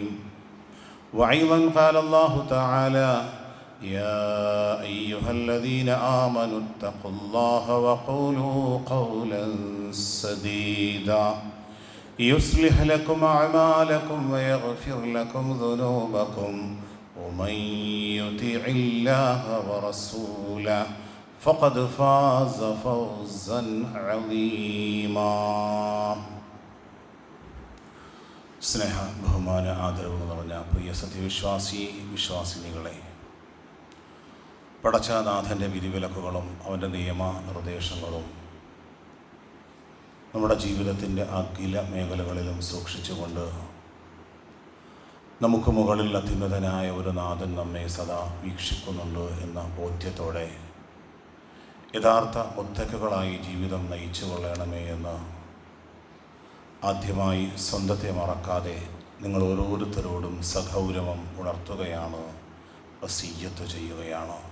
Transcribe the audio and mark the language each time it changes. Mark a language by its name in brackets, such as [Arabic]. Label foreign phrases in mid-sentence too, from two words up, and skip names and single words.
[Arabic] وأيضا قال الله تعالى: يا أيها الذين آمنوا اتقوا الله وقولوا قولا سديدا يصلح لكم أعمالكم ويغفر لكم ذنوبكم ومن يطع الله ورسوله فقد فاز فوزا عظيما. [Malayalam] സ്നേഹ ബഹുമാന ആദരവ് നിറഞ്ഞ പ്രിയ വിശ്വാസിനികളെ, പടച്ചനാഥൻ്റെ വിധിവിലക്കുകളും അവൻ്റെ നിയമ നിർദ്ദേശങ്ങളും നമ്മുടെ ജീവിതത്തിൻ്റെ അഖില മേഖലകളിലും സൂക്ഷിച്ചുകൊണ്ട് നമുക്ക് മുകളിൽ അത്യുന്നതനായ ഒരു നാഥൻ നമ്മെ സദാ വീക്ഷിക്കുന്നുണ്ട് എന്ന ബോധ്യത്തോടെ യഥാർത്ഥ മുത്തക്കുകളായി ജീവിതം നയിച്ചു കൊള്ളണമേ എന്ന് ആദ്യമായി സ്വന്തത്തെ മറക്കാതെ നിങ്ങൾ ഓരോരുത്തരോടും സഗൗരവം ഉണർത്തുകയാണ്, വസിയ്യത്ത് ചെയ്യുകയാണ്.